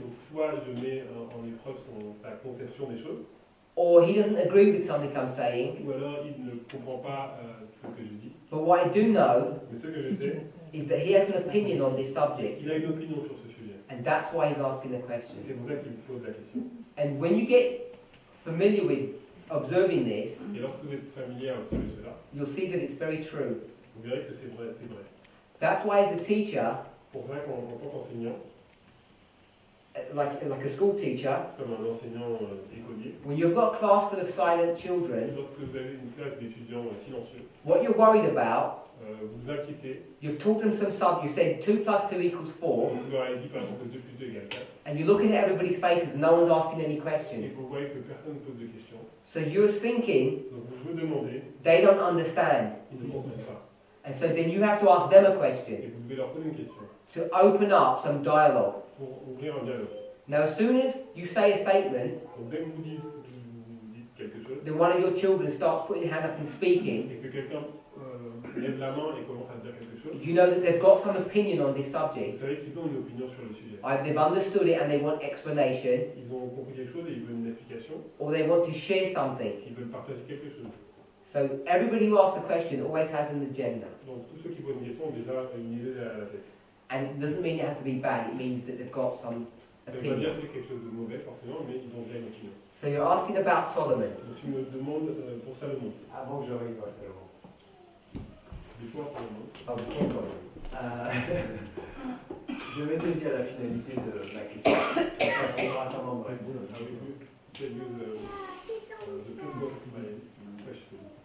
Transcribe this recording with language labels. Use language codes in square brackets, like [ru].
[fr] Donc soit je mets en épreuve sa conception des choses, [en] or he doesn't agree with something I'm saying. [fr] ou alors il ne comprend pas ce que je dis. [en] But what I do know [fr] Mais ce que je sais, [en] is that he has an opinion on this subject, [fr] il a une opinion sur ce sujet. [en] and that's why he's asking the [fr] Et [en] question. [fr] c'est pour ça qu'il me pose la question. [en] And when you get familiar with observing this, [fr] Et lorsque vous êtes familier à observer cela, [en] you'll see that it's very true. [fr] vous verrez que c'est vrai, c'est vrai. [en] That's why, as a teacher, [fr] Pour ça qu'en tant qu'enseignant, [en] like a school teacher, [fr] comme un enseignant écolier, [en] when you've got a class full of silent children, [fr] lorsque vous avez une classe d'étudiants silencieux, [en] what you're worried about, [fr] vous inquiétez, [en] you've taught them some sub, you said 2 plus 2 equals 4, [fr] vous leur avez dit par exemple que 2 plus 2 égale 4, [en] and you're looking at everybody's faces and no one's asking any [fr] et [en] questions. [fr] vous voyez que personne ne pose de questions, [en] So you're thinking [fr] donc vous vous demandez, [en] they don't understand. [fr] ils ne comprennent pas. [en] And so then you have to ask them a [fr] Et [en] question [fr] vous devez leur poser une question [en] to open up some dialogue. [fr] pour ouvrir un dialogue. [en] Now, as soon as you say a statement, [fr] Donc dès que vous dites quelque chose, [en] then one of your children starts putting their hand up and speaking, [fr] et que quelqu'un lève la main et commence à dire quelque chose, [en] you know that they've got some opinion on this [fr] vous [en] subject. [fr] savez qu'ils ont une opinion sur le sujet. [en] They've understood it and they want explanation, [fr] Ils ont compris quelque chose et ils veulent une explication, [en] or they want to share something. [fr] ils veulent partager quelque chose. [en] So everybody who asks a question always has an agenda. [fr] Donc tous ceux qui posent une question ont déjà une idée derrière la tête. [en] And it doesn't mean it has to be bad, it means that they've got some [fr] Ça ne veut pas dire [en] opinion. [fr] que c'est quelque chose de mauvais forcément, mais ils ont déjà une opinion. [en] So you're asking about Solomon. [fr] Donc tu me demandes pour Salomon. Avant que j'arrive à Salomon. [en] Before Solomon. [fr] Ah, bonsoir. Je vais te dire la finalité de la question. Ça prendra un moment bref. [en] I will tell you the purpose of my question.